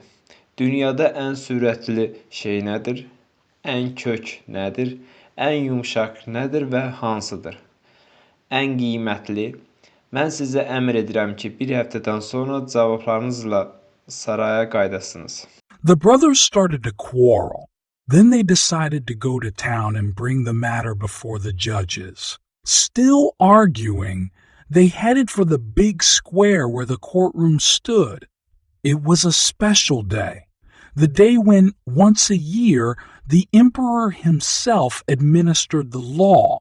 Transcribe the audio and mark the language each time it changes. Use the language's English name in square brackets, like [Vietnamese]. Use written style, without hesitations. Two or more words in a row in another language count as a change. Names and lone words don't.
[Azerbaijani] Dünyada ən sürətli şey nədir? Ən kök nədir? Ən yumşaq nədir və hansıdır? Ən qiymətli. Mən sizə əmr edirəm ki, bir həftədən sonra cavablarınızla saraya qaydasınız. [English] The brothers started to quarrel. Then they decided to go to town and bring the matter before the judges. Still arguing, they headed for the big square where the courtroom stood. It was a special day, the day when, once a year, the emperor himself administered the law.